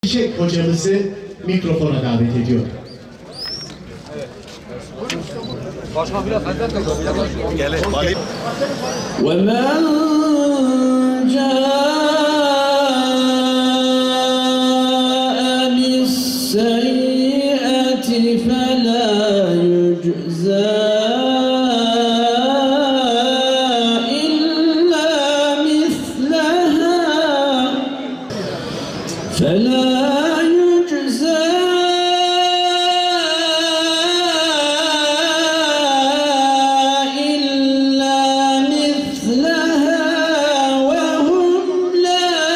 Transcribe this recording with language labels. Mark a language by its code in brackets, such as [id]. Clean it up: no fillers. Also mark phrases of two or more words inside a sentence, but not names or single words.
[tr] Çiçek hocamızı mikrofona davet ediyor. Başkan biraz hazret oldu. Gel. [ar] وَمَنْ جَاءَ بِالسَّيِّئَةِ فَلَا يُجْزَى إِلَّا مِثْلَهَا وَهُمْ لَا